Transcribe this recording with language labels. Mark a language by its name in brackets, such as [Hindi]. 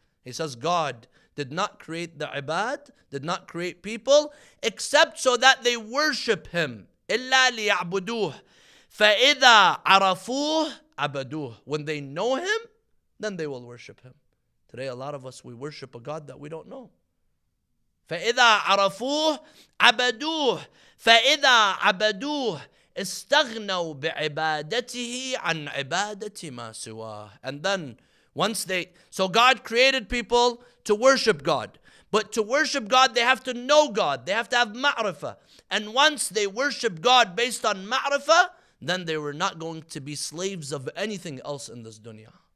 [English] He says God did not create the ibad, did not create people, except so that they worship him. [Arabic] إلا ليعبدوه. فإذا عرفوه عبدوه. [English] When they know him, then they will worship him. Today a lot of us, we worship a God that we don't know. [Arabic] فإذا عرفوه عبدوه فإذا عبدوه استغنوا بعبادته عن عبادة ما سواه. [English] And then so God created people to worship God. But to worship God, they have to know God. They have to have ma'rifah. And once they worship God based on ma'rifah, then they were not going to be slaves of anything else in this dunya.